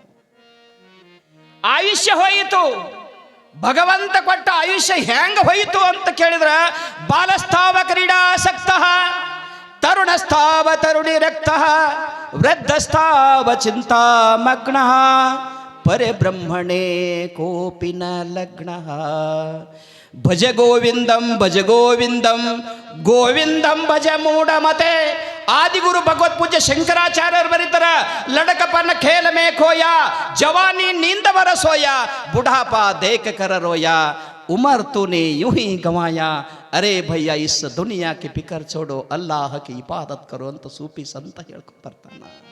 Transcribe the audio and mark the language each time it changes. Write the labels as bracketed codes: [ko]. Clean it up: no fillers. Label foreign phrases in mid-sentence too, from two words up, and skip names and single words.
[kn] ಆಯುಷ್ಯ ಹೋಯಿತು, ಭಗವಂತ ಕೊಟ್ಟ ಆಯುಷ್ಯ ಹೆಂಗ ಹೋಯಿತು ಅಂತ ಕೇಳಿದ್ರೆ [sa] ಬಾಲಸ್ಥಾವ ಕ್ರೀಡಾಸಕ್ತ, ತರುಣಸ್ಥಾವ ತರುಣಿ ರಕ್ತ, ವೃದ್ಧಸ್ಥಾವ ಚಿಂತಾಮಗ್ನ, ಪರೆ ಬ್ರಹ್ಮಣೇ ಕೋಪಿನ ಲಗ್ನ. ಭಜ ಗೋವಿಂದಂ ಭಜ ಗೋವಿಂದಂ ಗೋವಿಂದಂ ಭಜ ಮೂಢಮತೆ. [kn] ಆದಿಗುರು ಭಗವತ್ ಪೂಜ್ಯ ಶಂಕರಾಚಾರ್ಯರು ಬರೀತಾರ, [hi] लड़कपन खेल में खोया, जवानी नींद भर सोया, बुढ़ापा देख कर रोया, उमर तूने यूं ही गंवाया, अरे भैया इस दुनिया की फिकर छोड़ो, अल्लाह की इबादत करो [kn] ಅಂತ ಸೂಫಿ ಸಂತ ಹೇಳ್ಕೊಂಡು ಬರ್ತಾನ.